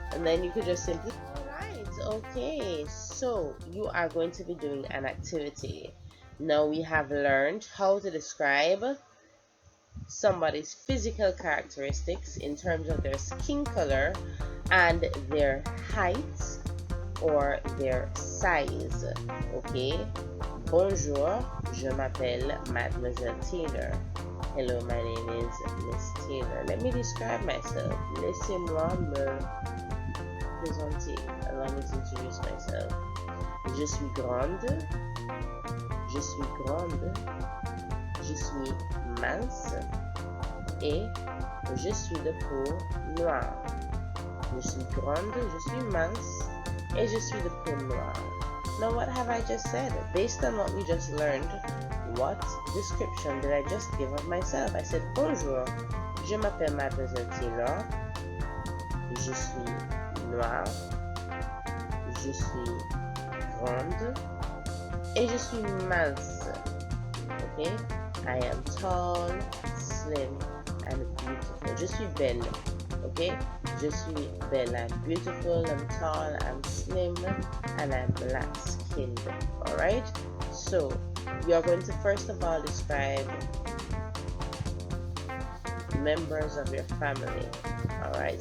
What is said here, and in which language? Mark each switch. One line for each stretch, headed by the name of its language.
English: And then you could just simply. Alright, okay. So you are going to be doing an activity. Now we have learned how to describe somebody's physical characteristics in terms of their skin color and their height or their size. Okay?
French: Bonjour, je m'appelle Mademoiselle Taylor.
English: Hello, my name is Miss Taylor. Let me describe myself.
French: Laissez-moi me présenter.
English: Allow me to introduce myself.
French: Je suis grande. Je suis grande. Je suis mince. Et je suis de peau noire. Je suis grande, je suis mince, et je suis de peau noire.
English: Now what have I just said? Based on what we just learned, what description did I just give of myself? I said,
French: bonjour, je m'appelle Mademoiselle Taylor, je suis noire, je suis grande, et je suis mince.
English: Okay? I am tall, slim, and beautiful.
French: Je suis belle.
English: Okay? Je suis belle. I'm beautiful, I'm tall, I'm slim, and I'm black skinned. Alright? So, you're going to first of all describe members of your family. Alright?